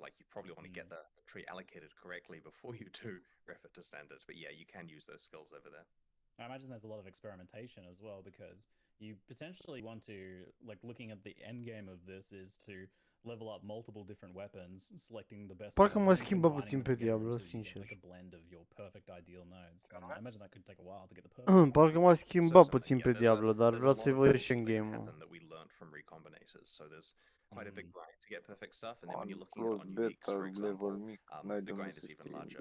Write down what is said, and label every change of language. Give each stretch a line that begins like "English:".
English: Like you probably want to get the tree allocated correctly before you do ref it to standard. But yeah, you can use those skills over there. I imagine there's a lot of experimentation as well, because you potentially want to, like, looking at the end game of this is to level up multiple different weapons, selecting the best.
Romanian: Parcă mă schimbă puțin pe Diablo, sincer.
English: Like a blend of your perfect ideal nodes. And I imagine that could take a while to get the perfect.
Romanian: Parcă m-a schimbat puțin pe Diablo, dar vreau să-i văd și în game-ul.
English: So there's quite a big grind to get perfect stuff, and then when you're looking at on uniques, for example, the grind is even larger.